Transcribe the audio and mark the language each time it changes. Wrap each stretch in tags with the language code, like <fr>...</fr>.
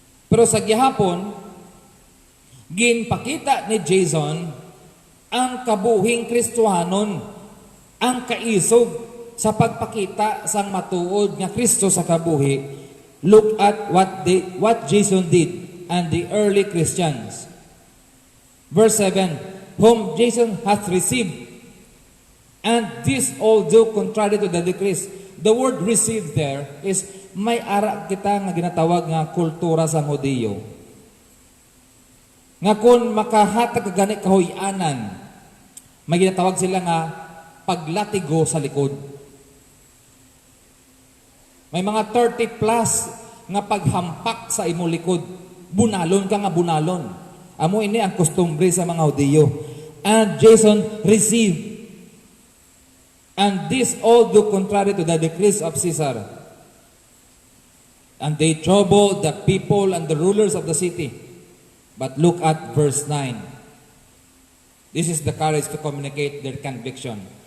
<hil>Pero sa gihapon ginpakita ni Jason ang kabuhing Kristohanon, ang kaisog sa pagpakita sang matuod nga Kristo sa kabuhi.</hil> <en>Look at what Jason did and the early Christians. Verse 7, whom Jason hath received, and this all do contrary to the decrees. The word received there is</en> <hil>may ara kita nga ginatawag nga kultura sa Hudiyo. Nga kung makahatag gani kahuyanan, may ginatawag sila nga paglatigo sa likod. May mga 30 plus nga paghampak sa imo likod. Bunalon ka nga bunalon. Amo ini ang kustumbre sa mga Hudiyo.</hil> <en>And Jason received. And this all do contrary to the decrees of Caesar. And they troubled the people and the rulers of the city. But look at verse 9. This is the courage to communicate their conviction.</en>